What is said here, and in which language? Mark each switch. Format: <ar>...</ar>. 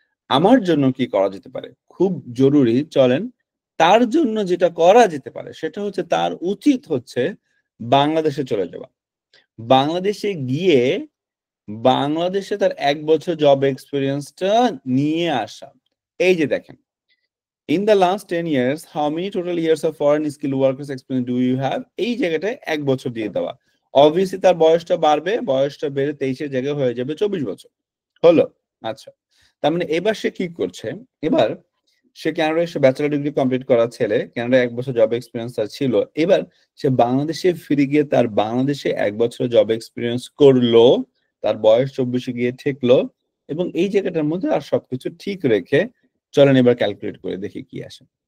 <bn>আমার জন্য কি করা যেতে পারে? খুব জরুরি, চলেন তার জন্য যেটা করা যেতে পারে সেটা হচ্ছে তার উচিত হচ্ছে বাংলাদেশে চলে যাওয়া। বাংলাদেশে গিয়ে বাংলাদেশে তার 1 বছর জব এক্সপিরিয়েন্সটা নিয়ে আসা। এই যে দেখেন,</bn> <en>in the last 10 years how many total years of foreign skilled workers experience do you have?</en> <bn>এই জায়গাটায় 1 বছর দিয়ে দেওয়া। অবভিয়াসলি তার বয়সটা বাড়বে, বয়সটা বেড়ে 23 এর জায়গায় হয়ে যাবে 24 বছর। হলো? আচ্ছা, তার মানে এবার সে কি করছে? এবার সে ক্যানাডায় এসে ব্যাচেলর ডিগ্রি কমপ্লিট করা ছেলে, ক্যানাডায় 1 বছর জব এক্সপিরিয়েন্স তার ছিল। এবার সে বাংলাদেশে ফিরে গিয়ে তার বাংলাদেশে 1 বছর জব এক্সপিরিয়েন্স করলো, তার বয়স 24 গিয়ে ঠেকলো, এবং এই জায়গাটার মধ্যে আর সবকিছু ঠিক রেখে চলেন এবার ক্যালকুলেট করে দেখি কি আসে।</bn>